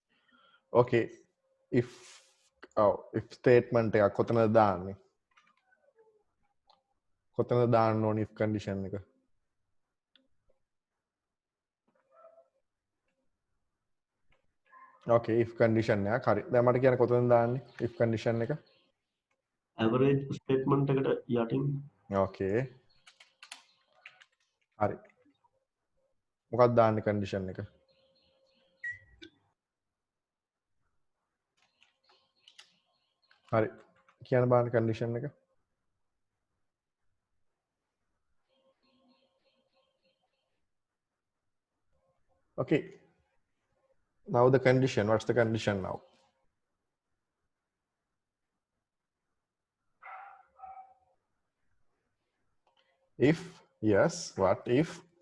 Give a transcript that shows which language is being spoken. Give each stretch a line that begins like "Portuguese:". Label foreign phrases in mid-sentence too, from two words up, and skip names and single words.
English: Okay, if statement
Sinhala: එකක් කොතනද දාන්නේ? කොතනද දාන්න ඕනේ
English: if condition
Sinhala: එක? Okay,
English: if condition
Sinhala: එකක්. හරි. දැන් මට කියන්න කොතනද දාන්නේ
English: if condition
Sinhala: එක?
English: average statement
Sinhala: එකට යටින් Okay. හරි. මොකක්ද දාන්නේ condition එක? හරි. කියන්න බලන්න condition එක. Okay.
English: Now the condition. What's the condition now? If, yes, what if?